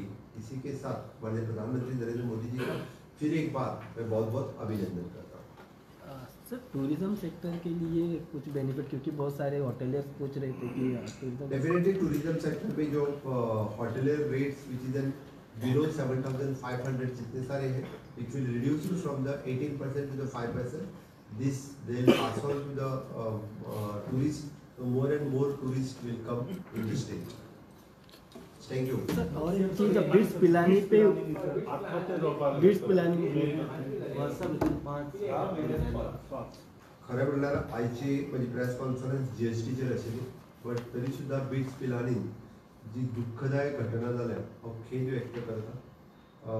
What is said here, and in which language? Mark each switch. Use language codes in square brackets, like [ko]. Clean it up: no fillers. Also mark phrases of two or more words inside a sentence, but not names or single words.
[hi] इसी के साथ माननीय प्रधानमंत्री नरेंद्र मोदी जी का फिर एक बार मैं बहुत बहुत अभिनंदन करता हूँ. सर [en] tourism sector [hi] के लिए कुछ बेनिफिट, क्योंकि बहुत सारे होटेलियर्स पूछ रहे थे कि टूरिज्म [en] definitely tourism sector [hi] में जो [en] hotelier rates which is an below 7,500 [hi] जितने सारे हैं, [en] It will reduce from the 18% to the 5%. This they will pass on to the tourist, so more and more tourists will come in the state. Thank you. [hi] सर और एक चीज बिट्स पिलानी पे बिट्स पिलानी [kok] खरं म्हणल्यार आयची माझी [en] press conference [kok] जीएसटीचेर आशिल्ली, बट तरी सुद्दां बिट्स पिलानीन जी दुःखदायक घटना जाल्या हांव खेद व्यक्त करता.